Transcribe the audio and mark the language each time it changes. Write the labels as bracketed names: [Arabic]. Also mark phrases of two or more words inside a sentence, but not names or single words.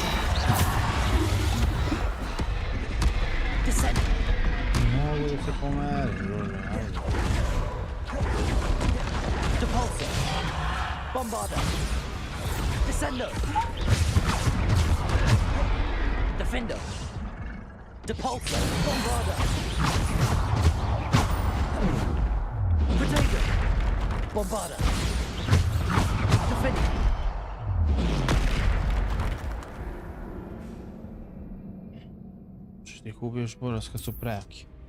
[English] Descend. [Spanish] No voy a comer. [Latin] Depulsor. Bombarda. Descendo. Defender. Depulsor. Bombarda. Protego. Bombarda. Defender. [Croatian] Što ih ubiješ boras kad su prejaki.